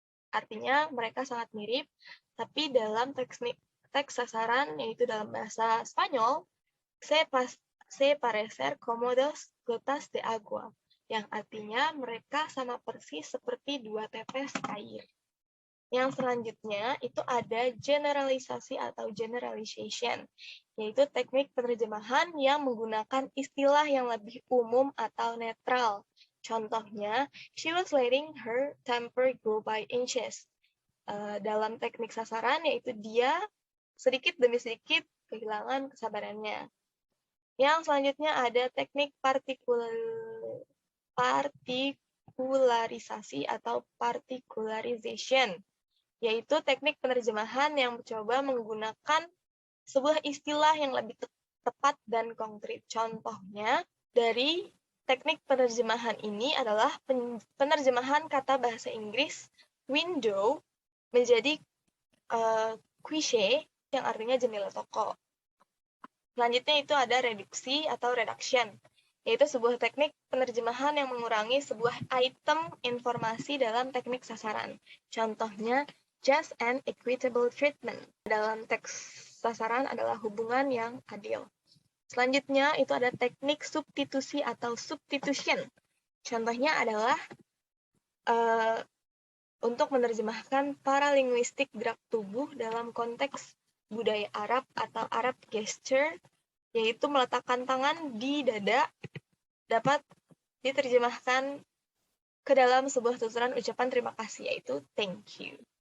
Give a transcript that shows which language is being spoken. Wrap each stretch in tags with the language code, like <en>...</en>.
<id>Artinya mereka sangat mirip, tapi dalam teks sasaran yaitu dalam bahasa Spanyol,</id> <es>se parecer como dos gotas de agua,</es> <id>yang artinya mereka sama persis seperti dua tetes air. Yang selanjutnya itu ada generalisasi atau generalization, yaitu teknik penerjemahan yang menggunakan istilah yang lebih umum atau netral. Contohnya,</id> <en>she was letting her temper go by inches.</en> <id>Dalam teknik sasaran, yaitu dia sedikit demi sedikit kehilangan kesabarannya. Yang selanjutnya ada teknik partikularisasi atau particularization, yaitu teknik penerjemahan yang mencoba menggunakan sebuah istilah yang lebih tepat dan konkret. Contohnya, dari teknik penerjemahan ini adalah penerjemahan kata bahasa Inggris window menjadi cliché yang artinya jendela toko. Selanjutnya itu ada reduksi atau reduction, yaitu sebuah teknik penerjemahan yang mengurangi sebuah item informasi dalam teknik sasaran. Contohnya,</id> <en>just and equitable treatment.</en> <id>Dalam teks sasaran adalah hubungan yang adil. Selanjutnya itu ada teknik substitusi atau substitution. Contohnya adalah untuk menerjemahkan paralinguistik gerak tubuh dalam konteks budaya Arab atau Arab gesture, yaitu meletakkan tangan di dada, dapat diterjemahkan ke dalam sebuah tuturan ucapan terima kasih, yaitu</id> <en>thank you.</en>